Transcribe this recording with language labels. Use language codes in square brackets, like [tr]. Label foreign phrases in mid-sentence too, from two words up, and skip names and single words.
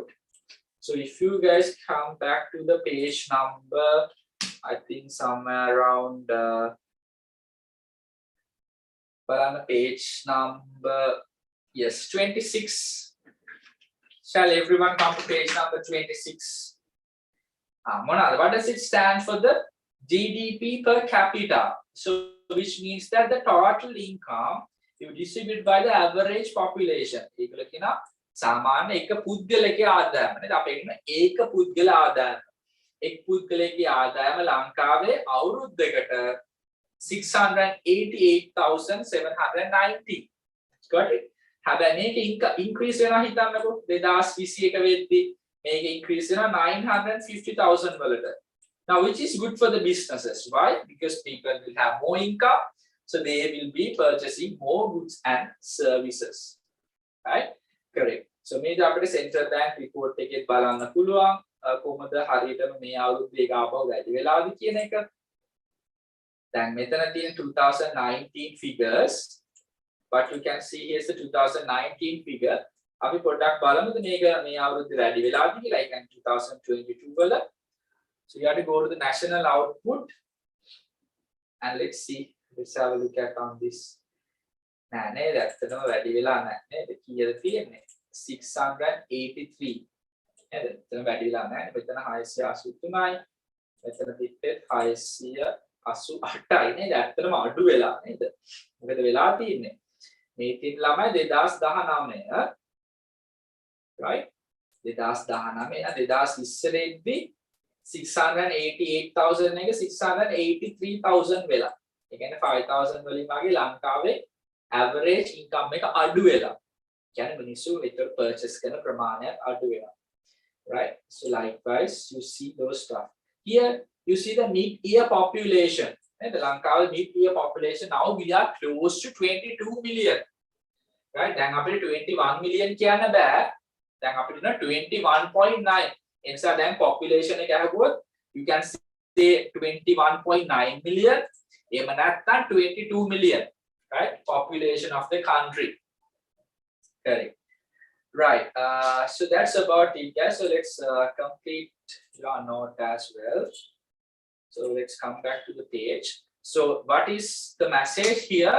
[en] So if you guys come back to the page number, I think somewhere around page number, yes, 26. Shall everyone come to page number 26? What does it stand for? The GDP per capita. So which means that the total income you distribute by the average population. [si] ඒකල කියන සාමාන්‍ය එක පුද්ගලයාගේ ආදායම නේද? අපි කියන ඒක පුද්ගල ආදායම. එක් පුද්ගලයාගේ ආදායම ලංකාවේ අවුරුද්දකට 688,790. [en] Got it? [si] හැබැයි මේක increase වෙනවා හිතන්නකෝ 2021 වෙද්දී මේක increase වෙනවා 950,000 වලට. [en] Now, which is good for the businesses. Why? Because people will have more income, so they will be purchasing more goods and services. Right? Correct. So, [si] මේක අපිට [en] central bank report [si] එකේ බලන්න පුළුවන් කොහොමද හරියටම මේ අවුරුද්දේ ඒක ආපහු වැඩි වෙලාද කියන එක. දැන් මෙතන තියෙන [en] 2019 figures, but you can see here's the 2019 figure. [si] අපි පොඩ්ඩක් බලමුද මේක මේ අවුරුද්දේ වැඩි වෙලාද කියලා. like 2022 වල. [en] So you have to go to the national output and let's see. Let's have a look at on this. [si] නෑ නේද? ඇත්තටම වැඩි වෙලා නැහැ නේද? කීයද තියෙන්නේ? 683. නේද? එතන වැඩි වෙලා නැහැ. මෙතන 683යි. මෙතන පිටේ 688යි නේද? ඇත්තටම අඩු වෙලා නේද? මොකද වෙලා තියෙන්නේ? මේ තින් ළමයි 2019 right? 2019 2020 දී 688,000 එක 683,000 වෙලා. ඒ කියන්නේ 5,000 වලින් වගේ ලංකාවේ [en] average income [si] එක අඩු වෙලා. කියන්නේ මිනිස්සු විතර purchase කරන ප්‍රමාණයක් අඩු වෙනවා. [en] Right? So likewise you see those stuff. Here you see the mid-year population. The ලංකාවේ mid-year population now we are close to 22 million. Right? [si] දැන් අපිට 21 million කියන්න බෑ. දැන් අපිට 21.9. එනිසා දැන් population එක අහුවොත් [en] you can say 21.9 million. [si] එහෙම නැත්නම් 22 million. Right? [en] Population of the country. Correct. Right. So that's about it, guys. So let's complete your note as well. So let's come back to the page. So what is the message here?